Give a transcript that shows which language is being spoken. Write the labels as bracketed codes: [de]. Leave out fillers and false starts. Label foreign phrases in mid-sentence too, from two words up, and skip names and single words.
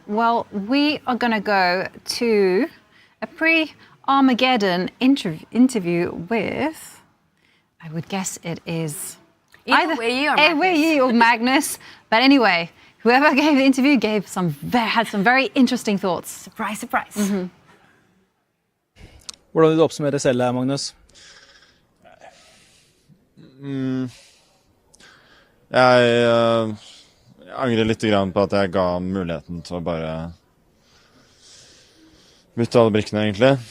[en] Well, we are going to go to a pre-Armageddon interview with, I would guess it is either Vachier or Magnus. But anyway, whoever gave the interview had some very interesting thoughts. Surprise, surprise. [no] Hvordan vil du oppsummere selv, Magnus? Jeg angrer litt grann på at jeg ga muligheten til å bare bytte alle brikkene, egentlig.